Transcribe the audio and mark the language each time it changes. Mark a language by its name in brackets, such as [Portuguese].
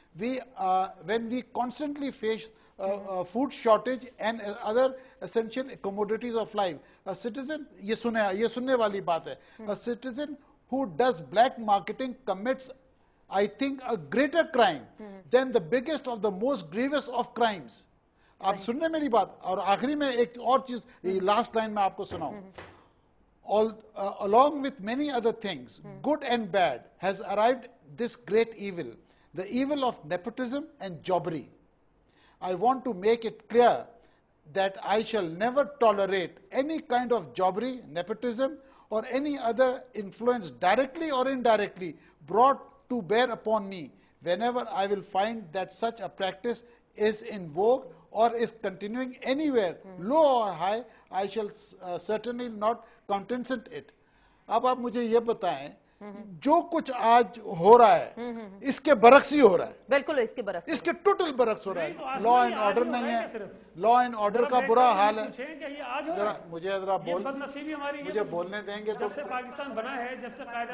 [English] When we constantly face food shortage and other essential commodities of life, a citizen, [Urdu] یہ سننے والی بات ہے, [English] a citizen who does black marketing commits, I think, a greater crime than the biggest of the most grievous of crimes. [Urdu] آپ سننے میری بات. اور آخری میں ایک اور چیز, لاسٹ لائن میں آپ کو سناؤں. [English] Along with many other things, good and bad, has arrived this great evil, the evil of nepotism and jobbery. I want to make it clear that I shall never tolerate any kind of jobbery, nepotism, or any other influence directly or indirectly brought to bear upon me whenever I will find that such a practice is in vogue or is continuing anywhere, low or high. I shall certainly not countenance it. [Urdu] اب آپ مجھے یہ بتائیں, جو کچھ آج ہو رہا ہے اس کے برعکس ہی ہو رہا ہے. بالکل اس کے برعکس, اس کے ٹوٹل برعکس ہو رہا ہے. لا اینڈ آرڈر نہیں ہے, لا اینڈ آرڈر کا برا حال ہے. مجھے ذرا مجھے بولنے دیں گے تو پاکستان بنا ہے جب سے قائد